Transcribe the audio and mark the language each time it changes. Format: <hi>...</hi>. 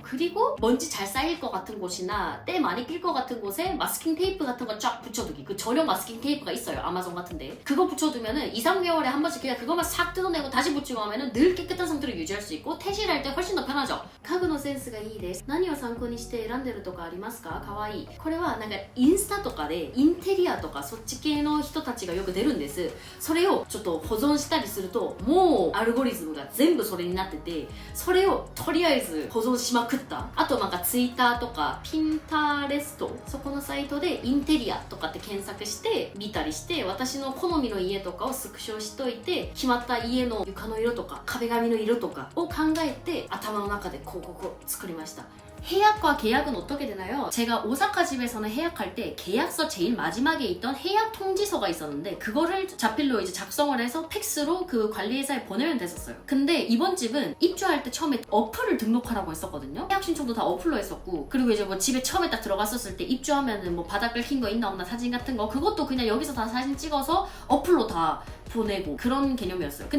<ko>그리고 먼지 잘 쌓일 것 같은 곳이나 때 많이 낄 것 같은 곳에 마스킹 테이프 같은 거 쫙 붙여두기. 그 전용 마스킹 테이프가 있어요. 아마존 같은데. 그거 붙여두면은 2~3개월에 한 번씩 그냥 그것만 싹 뜯어내고 다시 붙이고 하면은 늘 깨끗한 상태로 유지할 수 있고 퇴실할 때 훨씬 더 편하죠. 가구의 센스가</ko> <ja>いいです。何を参考にして選んでるとかありますか？かわいい。これはなんかインスタとかでインテリアとかそっち系の人たちがよく出るんです。それをちょっと保存したりするともうアルゴリズムが全部それになってて、それをとりあえず保存しまくった。あとなんかツイッターとかピンタレスト、そこのサイトでインテリアとかって検索して見たりして、私の好みの家とかをスクショしといて、決まった家の床の色とか壁紙の色とかを考えて頭の中でこう作りました。</ja> <ko>해약과 계약은 어떻게 되나요? 제가 오사카 집에서는 해약할 때 계약서 제일 마지막에 있던 해약 통지서가 있었는데 그거를 자필로 이제 작성을 해서 팩스로 그 관리회사에 보내면 됐었어요. 근데 이번 집은 입주할 때 처음에 어플을 등록하라고 했었거든요. 해약 신청도 다 어플로 했었고, 그리고 이제 뭐 집에 처음에 딱 들어갔었을 때 입주하면은 뭐 바닥 긁힌 거 있나 없나 사진 같은 거 그것도 그냥 여기서 다 사진 찍어서 어플로 다 보내고 그런 개념이었어요.</ko>